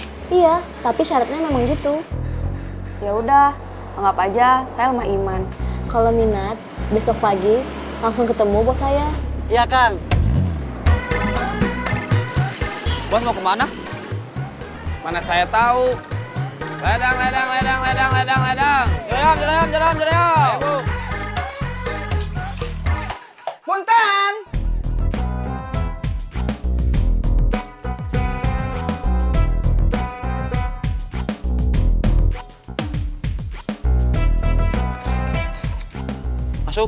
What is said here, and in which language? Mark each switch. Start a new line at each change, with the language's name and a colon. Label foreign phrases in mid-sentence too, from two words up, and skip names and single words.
Indonesian: Iya, tapi syaratnya memang gitu. Ya udah, anggap aja saya lemah iman. Kalau minat, besok pagi langsung ketemu bos saya. Iya Kang. Bos mau kemana? Mana saya tahu. Ledang, ledang, ledang, ledang, ledang, ledang. Cerayam, cerayam, cerayam, cerayam. Bu. Punten. Masuk.